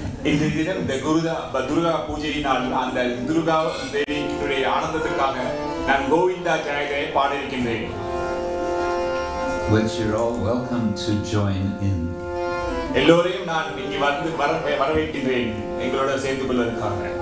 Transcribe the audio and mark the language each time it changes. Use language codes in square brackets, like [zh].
[ta] இந்த தினம் இந்த துர்கா பூஜையினால் அந்த துர்கா தேவியுடைய ஆனந்தத்துக்காக நான் கோவிந்தா ஜெயஜெய பாட இருக்கின்றேன். [en] Which you're all welcome to join in. [ta] எல்லோரையும் நான் இங்கே வந்து வரவேற்கின்றேன் எங்களோட சேர்ந்து கொள்வதற்காக.